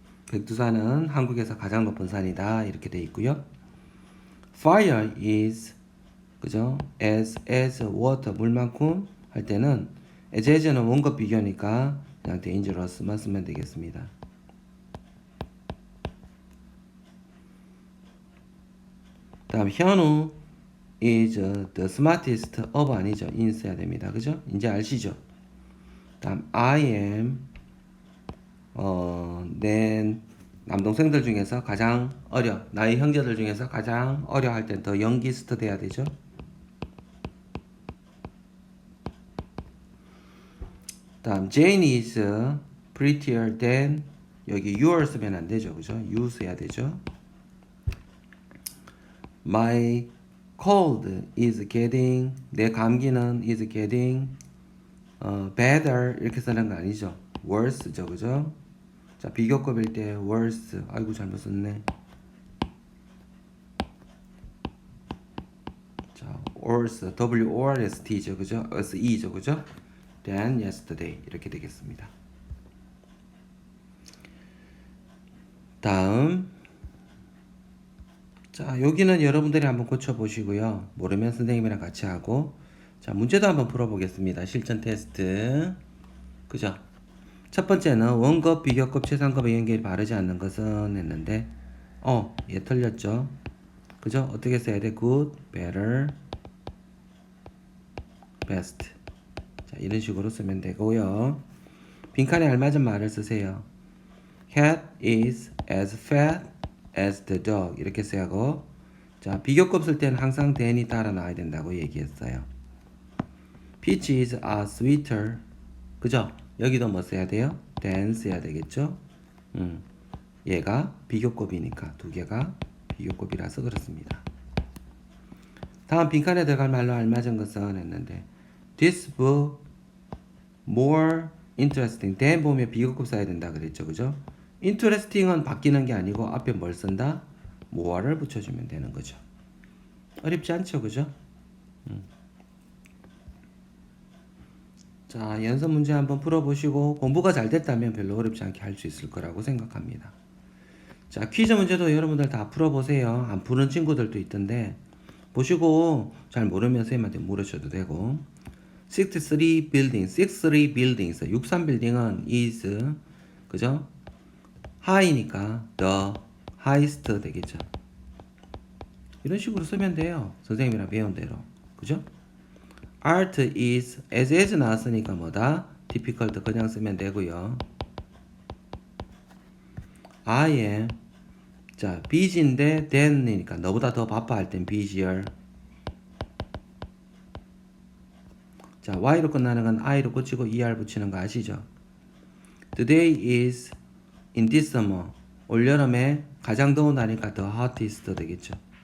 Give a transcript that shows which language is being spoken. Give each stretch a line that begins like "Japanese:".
Korean: 백두산은 한국에서 가장 높은 산이다 이렇게 돼 있고요.
English: Fire is
Korean: 그죠?
English: as water
Korean: 물만큼 할 때는 as는 원급 비교니까 그냥 dangerous만 쓰면 되겠습니다. 다음
English: 현우 is the smartest of
Korean: 아니죠. in 써야 됩니다. 그죠? 이제 아시죠? 다음 I am 내 남동생들 중에서 가장 어려 나의 형제들 중에서 가장 어려 할 땐 더 youngest 돼야 되죠. 다음
English: Jane is prettier than
Korean: 여기 your 쓰면 안 되죠. 그죠? you 써야 되죠.
English: My cold is getting
Korean: 내 감기는
English: is getting better
Korean: 이렇게 쓰는 거 아니죠. worse죠. 그죠? 자, 비교급일 때 worse. 아이고 잘못 썼네.
English: 자, worse WORST죠.
Korean: 그죠? SE죠. 그죠? than yesterday 이렇게 되겠습니다. 다음 자, 여기는 여러분들이 한번 고쳐 보시고요. 모르면 선생님이랑 같이 하고 자, 문제도 한번 풀어 보겠습니다. 실전 테스트. 그죠? 첫 번째는 원급, 비교급, 최상급의 연결이 바르지 않는 것은 했는데 얘 틀렸죠. 그죠? 어떻게 써야 돼? good, better, best. 자, 이런 식으로 쓰면 되고요. 빈칸에 알맞은 말을 쓰세요.
English: cat is as fat as the dog
Korean: 이렇게 써야 하고 자, 비교급 쓸 때는 항상 than이 따라 나와야 된다고 얘기했어요.
English: peaches are sweeter
Korean: 그죠? 여기도 뭐 써야 돼요? than 써야 되겠죠? 얘가 비교급이니까 두 개가 비교급이라서 그렇습니다. 다음 빈칸에 들어갈 말로 알맞은 것은 했는데
English: this book more interesting than
Korean: 보면 비교급 써야 된다 그랬죠. 그죠? interesting은 바뀌는 게 아니고 앞에 뭘 쓴다? more를 붙여주면 되는 거죠. 어렵지 않죠. 그죠? 자, 연습 문제 한번 풀어보시고 공부가 잘 됐다면 별로 어렵지 않게 할 수 있을 거라고 생각합니다. 자, 퀴즈 문제도 여러분들 다 풀어보세요. 안 푸는 친구들도 있던데 보시고 잘 모르면 선생님한테 물으셔도 되고 63 buildings, 63 buildings 63 빌딩은 is 그죠? high니까 the highest 되겠죠. 이런 식으로 쓰면 돼요. 선생님이랑 배운 대로. 그죠?
English: art is as
Korean: 나왔으니까 뭐다? difficult 그냥 쓰면 되고요.
English: I am
Korean: 자, busy인데 than이니까 너보다 더 바빠 할 땐 busier. 자, y로 끝나는 건 i로 고치고 er 붙이는 거 아시죠?
English: Today is in this summer
Korean: 올여름에 가장 더운 날이니까
English: the hottest
Korean: 되겠죠.